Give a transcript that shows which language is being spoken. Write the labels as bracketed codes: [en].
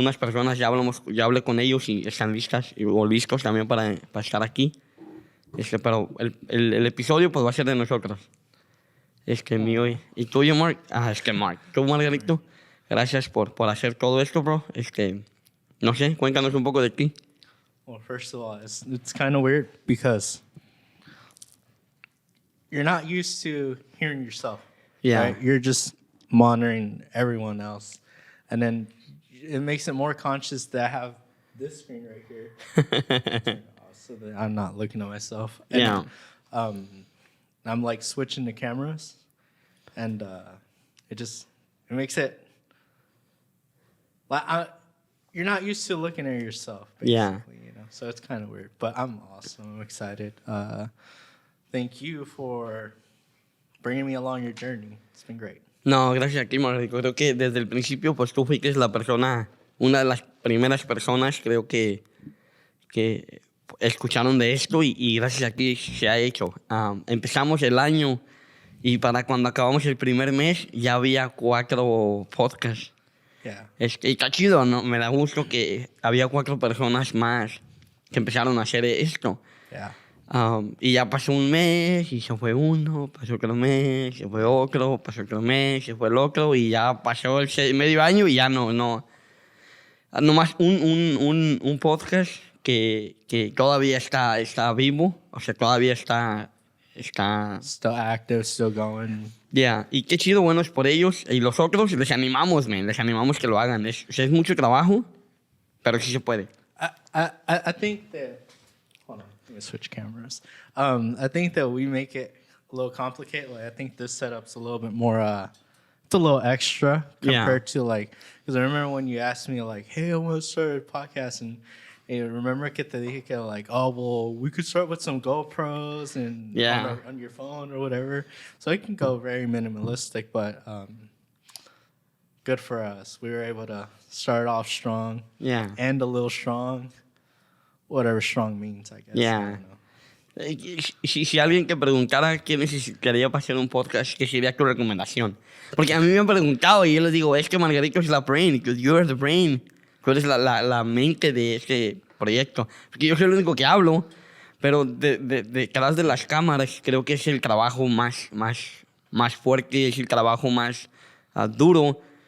[es] Unas personas ya hablé con ellos y están listas o listos también para estar aquí. Pero el episodio pues va a ser de nosotros. Mío y tuyo, Mark. Mark. Tú, Margarito, gracias por hacer todo esto, bro. No sé, cuéntanos un poco de ti. [en] Well, first of all, it's kind of weird because you're not used to hearing yourself. Yeah. Right? You're just monitoring everyone else. And then it makes it more conscious that I have this screen right here. So that I'm not looking at myself. And, Yeah. I'm like switching the cameras. And it makes it like you're not used to looking at yourself, basically. Yeah. You know? So it's kind of weird. But I'm awesome. I'm excited. Thank you for bringing me along your journey. It's been great. [es] No, gracias a ti, Margarito. Creo que desde el principio, pues tú fuiste una de las primeras personas, creo que escucharon de esto y gracias a ti se ha hecho. Empezamos el año y para cuando acabamos el primer mes ya había 4 podcasts. [en] Yeah. [es] Y está chido, ¿no? Me da gusto que había 4 personas más que empezaron a hacer esto. [en] Yeah. [es] Y ya pasó un mes y se fue uno, pasó otro mes, se fue otro, pasó otro mes, se fue el otro y ya pasó el medio año y ya no. Nomás un podcast que todavía está vivo, o sea, todavía está... [en] Still active, still going. [es] Yeah, y qué chido, bueno, es por ellos. Y los otros les animamos que lo hagan. Es mucho trabajo, pero sí se puede. [en] I think that... Hold on, let me switch cameras. I think that we make it a little complicated. Like, I think this setup's a little bit more... it's a little extra compared to like... Because I remember when you asked me like, hey, I want to start a podcast. And remember [es] que te dije que [en] like, oh, well, we could start with some GoPros and on your phone or whatever. So it can go very minimalistic, but good for us. We were able to start off strong, end a little strong, whatever strong means, I guess. Yeah. I don't know. [es] Si alguien te preguntara qué necesitaría para hacer un podcast, ¿qué sería tu recomendación? Porque a mí me han preguntado y yo les digo, es que Margarito es la brain, [en] because you're the brain. [es] Tú eres la mente de este proyecto. Porque yo soy el único que hablo, pero detrás de las cámaras creo que es el trabajo más fuerte, es el trabajo más duro.